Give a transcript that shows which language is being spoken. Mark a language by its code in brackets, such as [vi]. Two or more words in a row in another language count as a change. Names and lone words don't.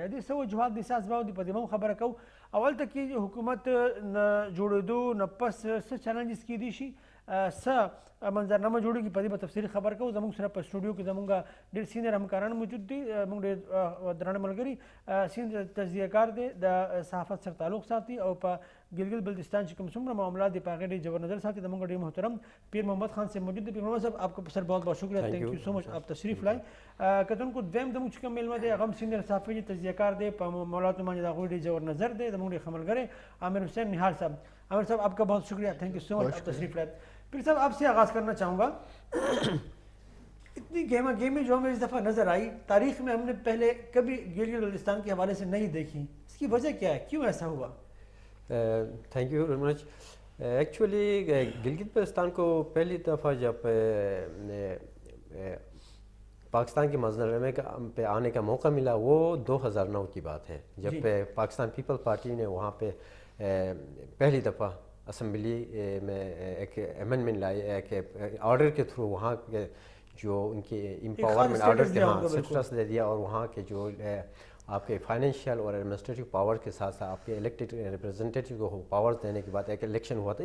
[ps] د دې څه وجوهات دي، څه اسباب دي، په دې به هم خبره کوو. او هلته کې حکومت نه جوړېدو نه پس څه چلنجز کیدی شي، څه منظرنامه جوړېږي، په دې به تفصیلي خبر کوو. زموږ سره په سټوډیو کې زموږ ډېر سینیر همکاران موجود دي. موږ ډېر درانه ملګري، سینیر تجزیه کار دی، د صحافت سره تعلق ساتي او په ګلګت بلتستان چې کوم څومره معاملات دي په هغې ډېر جبر نظر ساتي. زموږ ډېر محترم پیر محمد خان صاحب موجود دی. [ur] پیر محمد صاحب، آپ کو سر بہت بہت شکریہ، [en] thank you so much, [ur] آپ تشریف لائیں. [ps] کتونکو دویم زموږ چې کوم میلمه دی هغه هم سینیر صحافي تجزیه کار دی، په معاملاتو باندې د هغوی ډېر جبر نظر دی. زموږ ډېر ښه ملګری عامر حسین نہال صاحب. [ur] عامر صاحب، آپ کا بہت شکریہ، [en] thank you so much, [ur] آپ تشریف لائیں. پیر صاحب، آپ سے آغاز کرنا چاہوں گا. اتنی گیما گیمی جو ہمیں اس دفعہ نظر آئی، تاریخ میں ہم نے پہلے کبھی گلگت بلتستان کے حوالے سے نہیں دیکھی. اس کی وجہ کیا ہے، کیوں ایسا ہوا؟ [en] thank you very much. [ur] ایکچولی گلگت بلتستان کو پہلی دفعہ جب پاکستان کے منظرنامے پہ آنے کا موقع ملا وہ 2009 کی بات ہے، جب پاکستان پیپل پارٹی نے وہاں پہ پہلی دفعہ اسمبلی میں ایک امینڈمنٹ لائی، ایک آرڈر کے تھرو وہاں کے جو ان کے امپاورمنٹ آرڈر تھے اسٹیٹس دے دیا، اور وہاں کے جو آپ کے فائنینشیل اور ایڈمنسٹریٹو پاور کے ساتھ ساتھ آپ کے الیکٹڈ ریپرزنٹیٹیو کو پاور دینے کے بعد ایک الیکشن ہوا تھا.